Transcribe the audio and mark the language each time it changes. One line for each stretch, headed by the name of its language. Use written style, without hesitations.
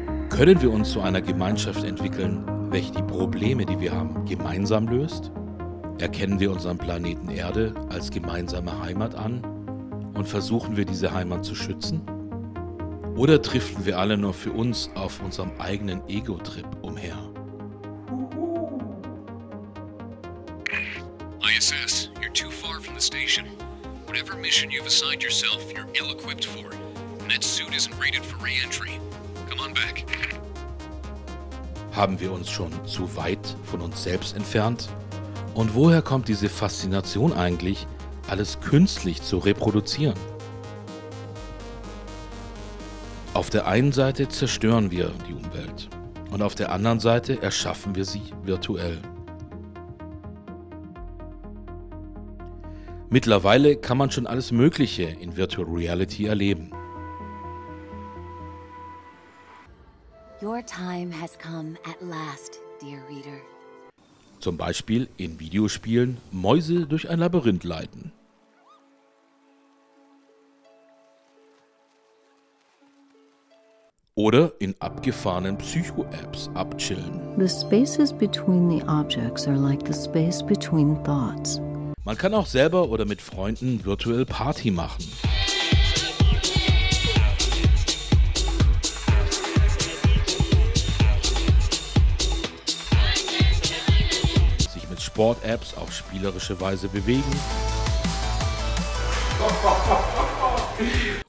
German: Können wir uns zu einer Gemeinschaft entwickeln, welche die Probleme, die wir haben, gemeinsam löst? Erkennen wir unseren Planeten Erde als gemeinsame Heimat an und versuchen wir diese Heimat zu schützen? Oder driften wir alle nur für uns auf unserem eigenen Ego-Trip umher?
English: ISS, you're too far from the station. Whatever mission you've assigned yourself, you're ill-equipped for. And that suit isn't rated for re-entry. Come on back.
German: Haben wir uns schon zu weit von uns selbst entfernt? Und woher kommt diese Faszination eigentlich, alles künstlich zu reproduzieren? Auf der einen Seite zerstören wir die Umwelt und auf der anderen Seite erschaffen wir sie virtuell. Mittlerweile kann man schon alles Mögliche in Virtual Reality erleben.
English: Your time has come at last, dear reader.
German: Zum Beispiel in Videospielen Mäuse durch ein Labyrinth leiten. Oder in abgefahrenen Psycho-Apps abchillen.
English: The spaces between the objects are like the space between thoughts.
German: Man kann auch selber oder mit Freunden virtuell Party machen. Sich mit Sport-Apps auf spielerische Weise bewegen.